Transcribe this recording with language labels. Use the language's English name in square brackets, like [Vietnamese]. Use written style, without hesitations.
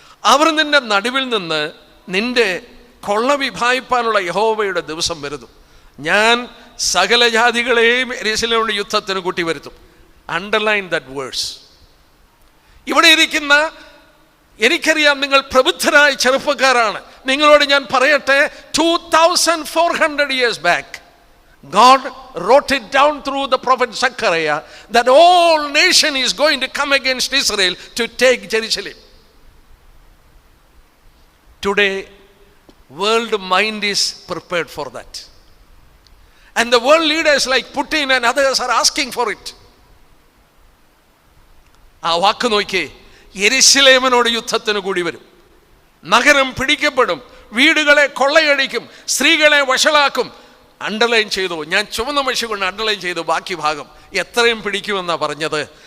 [Malayalam] അവർ നിന്റെ നടുവിൽ നിന്ന് നിന്റെ കൊള്ള വിഭായിപ്പാനുള്ള യഹോവയുടെ ദിവസം വരുന്നു. ഞാൻ സകല ജാതികളെയും യെരുശലേമിന്റെ യുദ്ധത്തിന് കൂട്ടി വരുത്തും. Underline that verse. ഇവിടെ ഇരിക്കുന്ന എനിക്കറിയാം നിങ്ങൾ പ്രബുദ്ധരായ ചെറുപ്പക്കാരാണ്. നിങ്ങളോട് ഞാൻ പറയട്ടെ, [English] 2400 years back God wrote it down through the prophet Zechariah that all nation is going to come against Israel to take Jerusalem. Today world mind is prepared for that, and the world leaders like Putin and others are asking for it. [Malayalam] ആ വാക്ക് നോക്കി, യെരുശലേമിനോട് യുദ്ധത്തിന് കൂടി വരും, നഗരം പിടിക്കപ്പെടും, വീടുകളെ കൊള്ളയടിക്കും, സ്ത്രീകളെ വഷളാക്കും. Underline ചെയ്തു. ഞാൻ ചുവന്ന മഷി കൊണ്ട് അണ്ടർലൈൻ ചെയ്തു. ബാക്കി ഭാഗം എത്രയും പിടിക്കുമെന്നാണ് പറഞ്ഞത്.